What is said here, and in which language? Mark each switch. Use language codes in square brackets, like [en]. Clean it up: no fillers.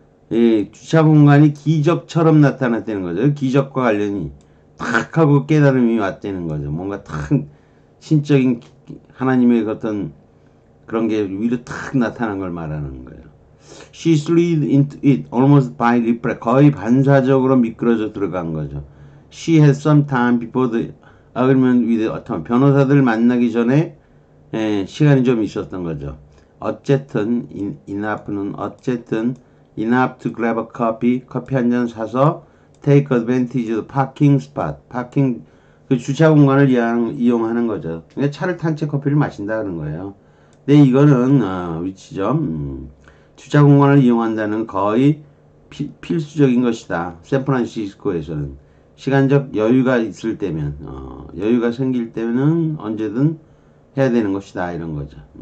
[ko] 이 주차 공간이 기적처럼 나타났다는 거죠. 기적과 관련이 탁 하고 깨달음이 왔다는 거죠. 뭔가 탁 신적인 하나님의 어떤 그런 게 위로 탁 나타난 걸 말하는 거예요. [en] She slid into it almost by reflex. [ko] 거의 반사적으로 미끄러져 들어간 거죠. [en] She had some time before the agreement with the attorney. [ko] 변호사들 만나기 전에 시간이 좀 있었던 거죠. 어쨌든 [en] enough는 어쨌든 enough to grab a coffee. [ko] 커피 한 잔 사서 [en] take advantage of the parking spot. [ko] 파킹 그 주차 공간을 이용하는 거죠. 그러니까 차를 탄 채 커피를 마신다 그런 거예요. 근데 이거는 위치점 주차 공간을 이용한다는 거의 필수적인 것이다. 샌프란시스코에서는 시간적 여유가 있을 때면 여유가 생길 때는 언제든 해야 되는 것이다 이런 거죠.